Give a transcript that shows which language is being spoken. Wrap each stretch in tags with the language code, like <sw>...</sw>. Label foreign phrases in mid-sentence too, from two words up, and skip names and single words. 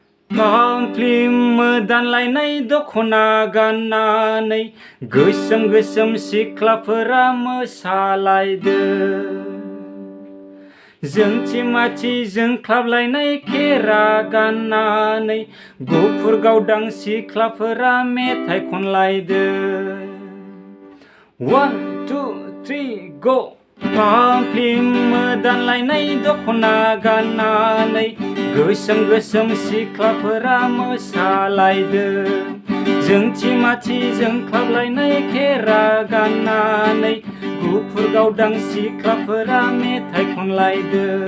<brx>फांफ्लिम मोदानलायनाय दख'ना गाननानै गोसोम गोसोम सिख्लाफोरा मोसालायदो। जोंथि माथि जोंख्लाबलायनाय खेरा गाननानै गुफुर गावदां सिख्लाफोरा मेथाइ खनलायदो।</brx> <en>One, two, three, go!</en> <brx>फांफ्लिम मोदानलायनाय दख'ना गाननानै गोसोम गोसोम सिख्लाफोरा मोसालायदो। जोंथि माथि जोंख्लाबलायनाय खेरा गाननानै गुफुर गावदां सिख्लाफोरा मेथाइ खनलायदो।</brx>